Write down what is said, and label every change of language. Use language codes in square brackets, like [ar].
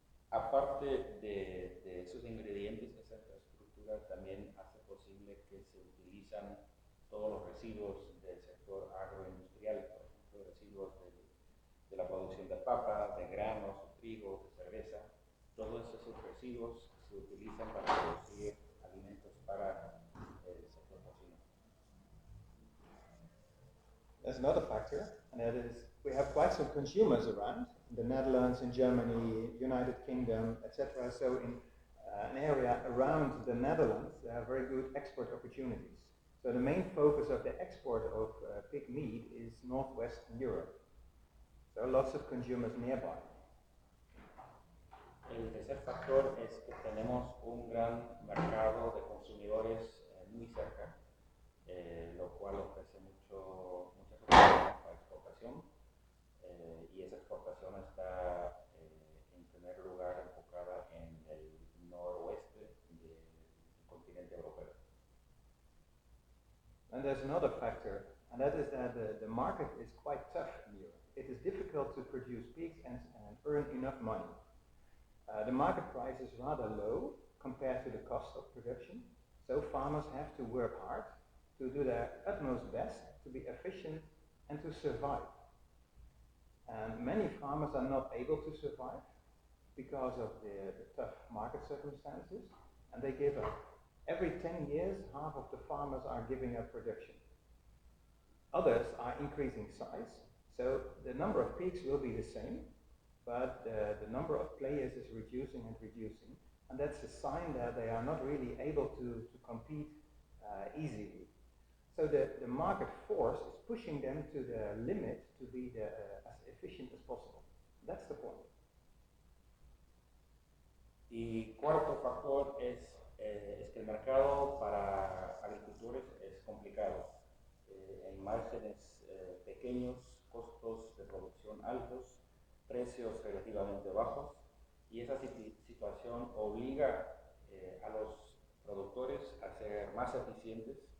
[es] Aparte de esos ingredientes, esa infraestructura también hace posible que se utilizan todos los residuos del sector agroindustrial, por ejemplo, residuos de la producción de papa, de granos, de trigo, de cerveza. Todos esos residuos se utilizan para producir alimentos para el sector porcino. [en] There's another factor, and that is we have quite some consumers around, in the Netherlands, in Germany, United Kingdom, etc. So in an area around the Netherlands, there are very good export opportunities. So the main focus of the export of pig meat is Northwestern Europe. So lots of consumers nearby. El tercer factor es que tenemos un gran mercado de consumidores muy cerca, lo cual ofrece muchas oportunidades para exportación, y esa exportación está en primer lugar enfocada en el noroeste del continente europeo. And there's another factor, and that is that the market is quite tough in Europe. It is difficult to produce pigs and earn enough money. The market price is rather low compared to the cost of production, so farmers have to work hard to do their utmost best to be efficient and to survive. And many farmers are not able to survive because of the tough market circumstances, and they give up. Every 10 years, half of the farmers are giving up production. Others are increasing size, so the number of pigs will be the same, but the number of players is reducing and reducing, and that's a sign that they are not really able to compete easily. So the market force is pushing them to the limit to be as efficient as possible. That's the point. [es] Y cuarto factor es que el mercado para agricultores es complicado. Hay márgenes pequeños, costos de producción altos, precios relativamente bajos, y esa situación obliga a los productores a ser más eficientes.